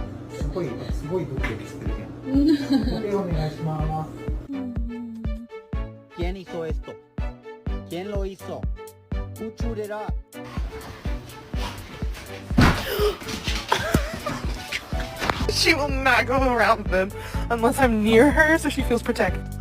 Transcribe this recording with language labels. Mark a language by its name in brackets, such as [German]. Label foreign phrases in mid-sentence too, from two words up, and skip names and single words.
[Japanese] すごいドキドキするね。お手お願いします。 [Spanish] ¿Quién hizo esto? ¿Quién lo hizo? [English] Who chewed it up? She will not go around them unless I'm near her so she feels protected.